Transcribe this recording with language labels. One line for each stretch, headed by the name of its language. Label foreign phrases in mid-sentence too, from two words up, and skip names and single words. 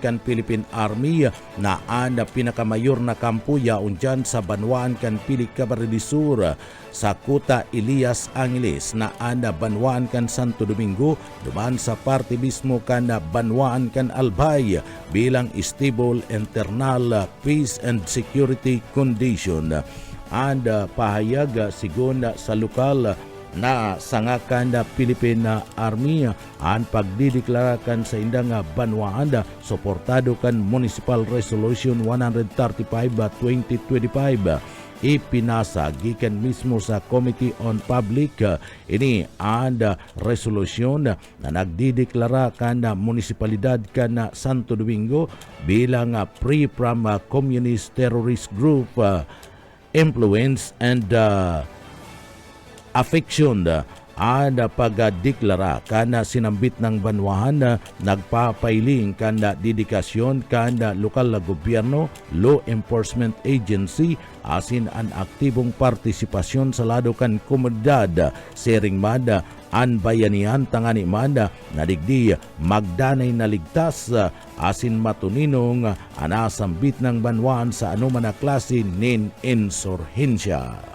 Bikol: kan Philippine Army na ana pinakamayor na kampo yaon dyan sa Banwaan kan Pili Camarines del Sur sa Kuta Elias Angeles na ana Banwaan kan Santo Domingo duman sa parte mismo kan Banwaan kan Albay bilang
English: stable internal peace and security condition and
Bikol: pahayag sigon sa lokal na sangakan na Philippine Army ang pagdideklarakan sa indang Banwaan suportado kan Municipal Resolution 135/2025 ipinasa gikan mismo sa Committee on Public ini ang resolusyon na nagdideklara kan munisipalidad kan Santo Domingo bilang
English: free from communist terrorist group influence and affection
Bikol: ana pagdeklara kana sinambit ng banwahan na nagpapailing kana dedikasyon kana lokal na gobyerno,
English: law enforcement agency
Bikol: asin an aktibong partisipasyon sa lado kan komunidad sering mada an bayanihan tangani manda nadigdi magdanay na ligtas asin matuninong anasambit ng banwaan sa anuman na klase nin insurhensya.